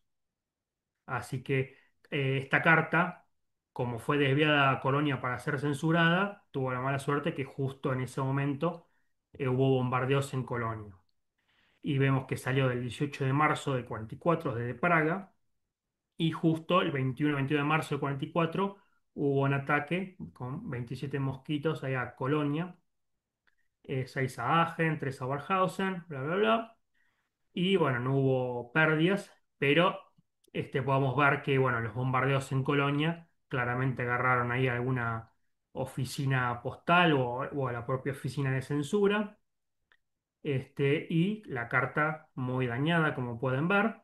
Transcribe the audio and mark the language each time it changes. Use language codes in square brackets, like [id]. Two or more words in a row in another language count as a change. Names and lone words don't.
[es] Así que esta carta, como fue desviada a Colonia para ser censurada, tuvo la mala suerte que justo en ese momento hubo bombardeos en Colonia. Y vemos que salió del 18 de marzo del 44 desde Praga, y justo el 21 de marzo del 44 hubo un ataque con 27 mosquitos allá a Colonia, 6 a Aachen, 3 a Oberhausen, bla, bla, bla. Y bueno, no hubo pérdidas, pero podemos ver que bueno, los bombardeos en Colonia claramente agarraron ahí alguna oficina postal o a la propia oficina de censura. Y la carta muy dañada, como pueden ver.